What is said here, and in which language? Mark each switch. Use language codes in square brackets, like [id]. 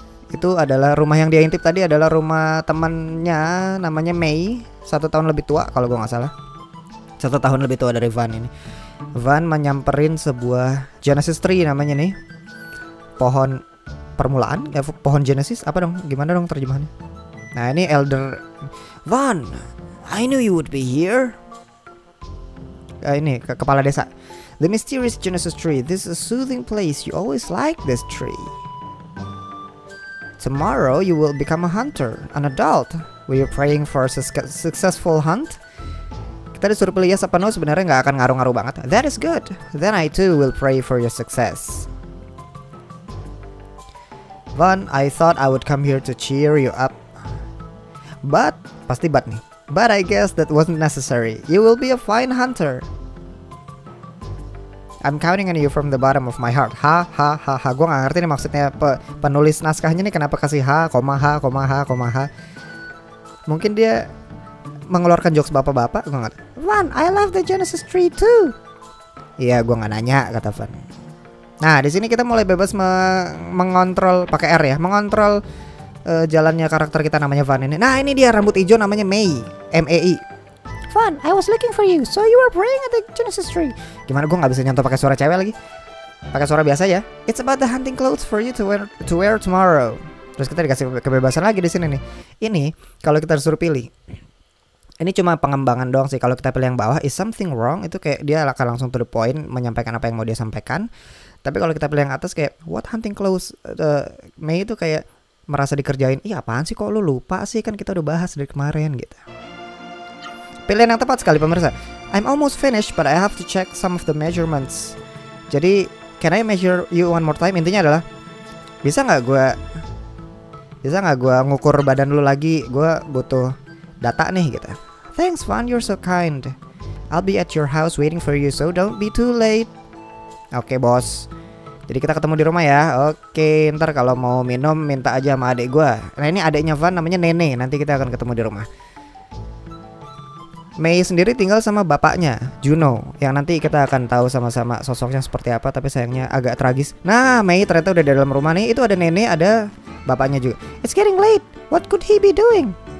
[id] Itu adalah rumah yang dia intip tadi adalah rumah temannya namanya Mei, 1 tahun lebih tua kalau gue nggak salah. 1 tahun lebih tua dari Van ini. Van menyamperin sebuah Genesis tree namanya nih. Pohon permulaan, ya pohon Genesis apa dong? Gimana dong terjemahannya? Nah, ini [en] Elder Van, I knew you would be here. [id] Ini kepala desa. [en] The mysterious Genesis tree. This is a soothing place. You always like this tree. Tomorrow you will become a hunter, an adult. Were you praying for a successful hunt? [id] Kita disuruh pilih yes apa no, sebenarnya nggak akan ngaruh-ngaruh banget. [en] That is good. Then I too will pray for your success. Van, I thought I would come here to cheer you up. But, [id] pasti but nih. [en] But I guess that wasn't necessary. You will be a fine hunter. I'm counting on you from the bottom of my heart. [id] Ha ha ha ha. Gue gak ngerti nih maksudnya penulis naskahnya nih kenapa kasih ha, koma ha, koma ha, koma ha. Mungkin dia mengeluarkan jokes bapak-bapak. Gue ngerti. [en] Van, I love the Genesis tree too. [id] Iya, gue nggak nanya, kata Van. Nah, di sini kita mulai bebas mengontrol pakai R ya, mengontrol jalannya karakter kita namanya Van ini. Nah, ini dia rambut hijau namanya Mei, M-E-I. [en] Van, I was looking for you, so you were praying at the Genesis tree. [id] Gimana gue nggak bisa nyontoh pakai suara cewek lagi? Pakai suara biasa ya. [en] It's about the hunting clothes for you to wear tomorrow. [id] Terus kita dikasih kebebasan lagi di sini nih. Ini kalau kita disuruh pilih. Ini cuma pengembangan doang sih. Kalau kita pilih yang bawah, [en] is something wrong, [id] itu kayak dia akan langsung to the point, menyampaikan apa yang mau dia sampaikan. Tapi kalau kita pilih yang atas kayak [en] what hunting clothes, [id] Mei itu kayak merasa dikerjain. Iya apaan sih kok lu lupa sih, kan kita udah bahas dari kemarin gitu. Pilihan yang tepat sekali pemirsa. [en] I'm almost finished but I have to check some of the measurements. Jadi can I measure you one more time? [id] Intinya adalah bisa nggak gue ngukur badan lu lagi? Gue butuh data nih gitu. [en] Thanks Van, you're so kind. I'll be at your house waiting for you, so don't be too late. [id] Oke bos. Jadi kita ketemu di rumah ya. Oke, ntar kalau mau minum minta aja sama adik gue. Nah ini adiknya Van namanya Nene. Nanti kita akan ketemu di rumah. Mei sendiri tinggal sama bapaknya Juno, yang nanti kita akan tahu sama-sama sosoknya seperti apa, tapi sayangnya agak tragis. Nah Mei ternyata udah di dalam rumah nih. Itu ada Nene, ada bapaknya juga. [en] It's getting late, what could he be doing?